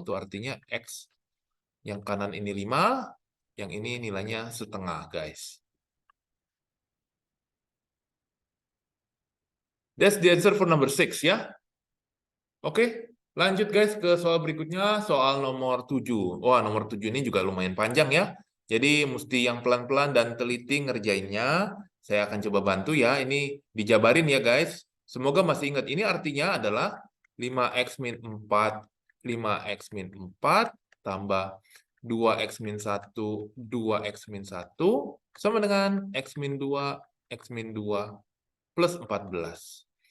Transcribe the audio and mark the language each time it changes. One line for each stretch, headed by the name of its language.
Indonesian: Itu artinya x yang kanan ini 5, yang ini nilainya setengah, guys.
English: That's the answer for number 6 ya.
Indonesian: Oke, lanjut guys ke soal berikutnya, soal nomor 7. Wah, nomor 7 ini juga lumayan panjang ya. Jadi mesti yang pelan-pelan dan teliti ngerjainnya. Saya akan coba bantu ya. Ini dijabarin ya guys. Semoga masih ingat. Ini artinya adalah 5x min 4, 5x min 4, tambah 2x min 1, 2x min 1, sama dengan x min 2, x min 2, plus 14.